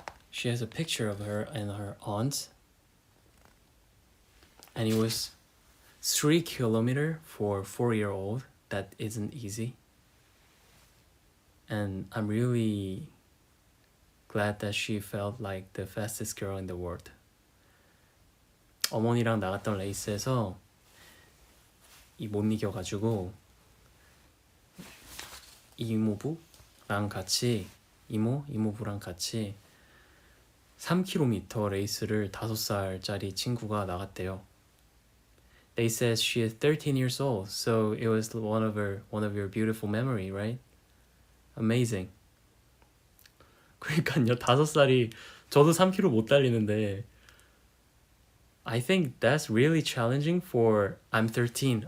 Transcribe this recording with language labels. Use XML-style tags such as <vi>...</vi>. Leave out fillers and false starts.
<en>She has a picture of her and her aunt, and it was 3 kilometers for a 4-year-old. That isn't easy. And I'm really glad that she felt like the fastest girl in the world.</en> <ko>어머니랑 나갔던 레이스에서 못 이겨가지고 이모부랑 같이 이모부랑 같이 3km 레이스를 5살짜리 친구가 나갔대요.</ko> <en>They said she is 13 years old, so it was one of your beautiful memory, right? Amazing.</en> <ko>그러니까요, 5살이 저도 3km 못 달리는데</ko> <en>I think that's really challenging for I'm 13.</en>